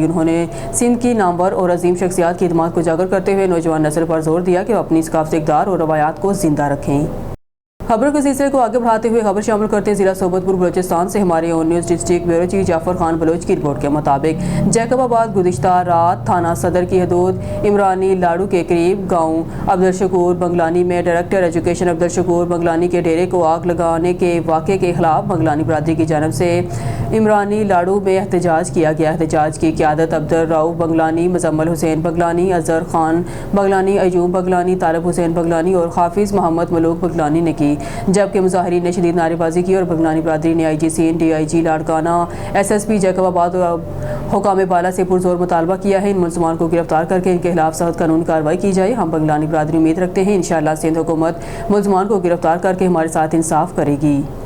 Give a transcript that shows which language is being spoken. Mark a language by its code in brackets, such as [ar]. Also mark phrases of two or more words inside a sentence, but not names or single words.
[ur] انہوں نے سندھ کی نامور اور عظیم شخصیات کی خدمت کو اجاگر کرتے ہوئے نوجوان نسل پر زور دیا کہ وہ اپنی ثقافتی اقدار اور روایات کو زندہ رکھیں. خبروں کے سلسلے کو آگے بڑھاتے ہوئے خبر شامل کرتے ہیں ضلع صحبت پور بلوچستان سے ہمارے آن نیوز [en] district bureau chief [ur] جعفر خان بلوچ کی رپورٹ کے مطابق جیکب آباد گزشتہ رات تھانہ صدر کی حدود امرانی لاڑو کے قریب گاؤں عبدالشکور بنگلانی میں [en] director education [ur] عبدالشکور بنگلانی کے ڈیرے کو آگ لگانے کے واقعے کے خلاف بنگلانی برادری کی جانب سے امرانی لاڑو میں احتجاج کیا گیا. احتجاج کی قیادت عبدالرؤف بنگلانی، مزمل حسین بنگلانی، اظہر خان بنگلانی، ایوب بنگلانی، طالب حسین بنگلانی اور حافظ محمد ملوک بنگلانی نے کی، جبکہ مظاہرین نے شدید نعرے بازی کی اور بنگلانی برادری نے IG سندھ، DIG لاڑکانہ، SSP جیکب آباد اور حکام بالا سے پرزور مطالبہ کیا ہے ان ملزمان کو گرفتار کرکے ان کے خلاف سخت قانونی کارروائی کی جائے. ہم بنگلانی برادری امید رکھتے ہیں [ar] إن شاء الله [ur] سندھ حکومت ملزمان کو گرفتار کرکے ہمارے ساتھ انصاف کرے گی.